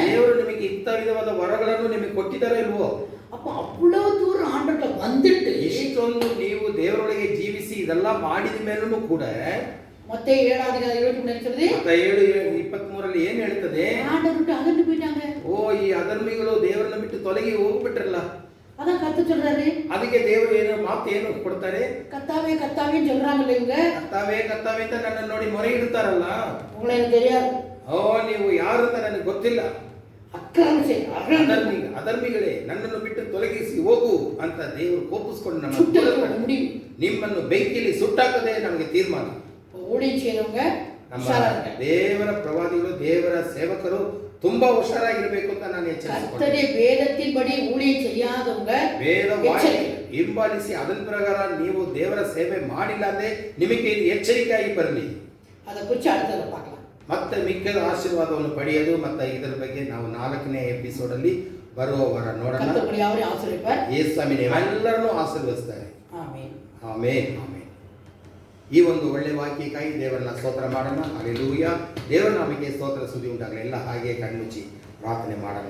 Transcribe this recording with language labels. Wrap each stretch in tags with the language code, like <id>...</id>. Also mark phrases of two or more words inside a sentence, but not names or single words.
<kn>ದೇವರು ನಿಮಗೆ ಇಂಥ ವಿಧವಾದ ವರಗಳನ್ನು ನಿಮಗೆ ಕೊಟ್ಟಿದ್ದಾರೆ ಇಲ್ವೋ?</kn> <ta>அப்போ ಅவ்வளவு தூரம் ஆண்டவர்கிட்ட வந்துட்டு</ta> <kn>ಇಷ್ಟೊಂದು ನೀವು ದೇವರೊಳಗೆ ಜೀವಿಸಿ ಇದೆಲ್ಲ ಮಾಡಿದ ಮೇಲೂ ಕೂಡ</kn> <ta>மத்தேயு 7:23 சொல்லுது,</ta> <kn>7:23 ಏನ್ ಹೇಳ್ತದೆ?</kn> <ta>ஆண்டவர்கிட்ட அகன்று போயிட்டாங்க.</ta> <kn>ಓ ಈ ಅಧರ್ಮಿಗಳು ದೇವರನ್ನ ಬಿಟ್ಟು ತೊಲಗಿ ಹೋಗ್ಬಿಟ್ರಲ್ಲ.</kn> <ta>அதான் கர்த்தர் சொல்றாரு,</ta> <kn>ಅದಕ್ಕೆ ದೇವರು ಏನು ಮಾತು ಏನು ಕೊಡ್ತಾರೆ?</kn> <ta>கர்த்தாவே கர்த்தாவேன்னு சொல்றாங்கல்ல இவங்க,</ta> <kn>ಕರ್ತಾವೆ ಕರ್ತಾವೆ ಅಂತ ನನ್ನನ್ನು ನೋಡಿ ಮೊರೆ ಇಡ್ತಾರಲ್ಲ.</kn> <ta>உங்களை எனக்கு தெரியாது,</ta> <kn>ಓ ನೀವು ಯಾರು ಅಂತ ನನಗೆ ಗೊತ್ತಿಲ್ಲ,</kn> <ta>அக்கிரமம் செய்ய</ta> <kn>ಅಧರ್ಮಿಗಳೇ ನನ್ನನ್ನು ಬಿಟ್ಟು ತೊಲಗಿಸಿ ಹೋಗು ಅಂತ ದೇವರು ಕೋಪಿಸ್ಕೊಂಡು</kn> <ta>முடியும்.</ta> <kn>ನಿಮ್ಮನ್ನು ಬೆಂಕಿಯಲ್ಲಿ ಸುಟ್ಟಾಕದೆ ನಮಗೆ ತೀರ್ಮಾನ.</kn> <ta>ஊழியம் செய்யறவங்க</ta> <kn>ನಮ್ಮ ದೇವರ ಪ್ರವಾದಿಗಳು ದೇವರ ಸೇವಕರು ತುಂಬಾ ಹುಷಾರಾಗಿರ್ಬೇಕು ಅಂತ ನಾನು ಎಚ್ಚರಿಸಿಕೊಂಡೆ.</kn> <ta>ವೇದத்தின்படி ஊழியம் செய்யாதவங்க</ta> <kn>ವೇದ ಹಿಂಬಾಲಿಸಿ ಅದರ ಪ್ರಕಾರ ನೀವು ದೇವರ ಸೇವೆ ಮಾಡಿಲ್ಲ ಅಂದ್ರೆ ನಿಮಗೆ ಎಚ್ಚರಿಕೆಯಾಗಿ ಬರಲಿ.</kn> <ta>அதை குறித்து அடுத்தது பார்க்கலாம்.</ta> <kn>ಮತ್ತೆ ಮಿಕ್ಕದ ಆಶೀರ್ವಾದವನ್ನು ಪಡೆಯೋದು ಮತ್ತೆ ಇದರ ಬಗ್ಗೆ ನಾವು 4ನೇ ಎಪಿಸೋಡ್ ಅಲ್ಲಿ ಬರುವ ವಾರ ನೋಡೋಣ. ಯೇಸು ಸ್ವಾಮಿ ಎಲ್ಲರನ್ನೂ ಆಶೀರ್ವದಿಸ್ತಾರೆ. ಆಮೆನ್ ಆಮೆನ್ ಆಮೆನ್. ಈ ಒಂದು ಒಳ್ಳೆ ವಾಕ್ಯಕ್ಕಾಗಿ ದೇವರನ್ನ ಸ್ತೋತ್ರ ಮಾಡೋಣ. ಹಲ್ಲೆಲೂಯಾ. ದೇವರ ನಾಮಕ್ಕೆ ಸ್ತೋತ್ರ ಸುದ್ದಿ ಉಂಟಾಗಲಿ. ಎಲ್ಲ ಹಾಗೆ ಕಣ್ಮುಚ್ಚಿ ಪ್ರಾರ್ಥನೆ ಮಾಡೋಣ.</kn>